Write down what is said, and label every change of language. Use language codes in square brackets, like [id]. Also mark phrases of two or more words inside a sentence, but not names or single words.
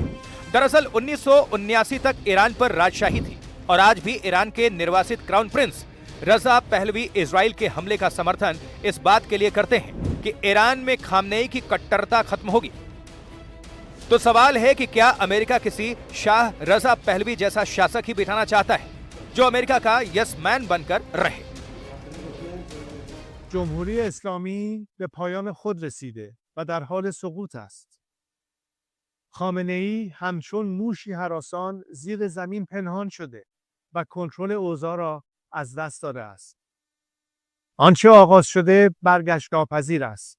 [hi] दरअसल 1979 तक ईरान पर राजशाही थी और आज भी ईरान के निर्वासित [en] crown prince [hi] रजा पहलवी इजराइल के हमले का समर्थन इस बात के लिए करते हैं कि ईरान में खामनेई की कट्टरता खत्म होगी। तो सवाल है कि क्या अमेरिका किसी शाह रजा पहलवी जैसा शासक ही बिठाना चाहता है जो अमेरिका का [en] yes man [hi] बनकर रहे? [fa] جمهوری اسلامی به پایان خود رسیده و در حال سقوط است. خامنه‌ای همچون موشی هراسان زیر زمین پنهان شده و کنترل اوضاع را از دست داده است. آنچه آغاز شده برگشت ناپذیر است.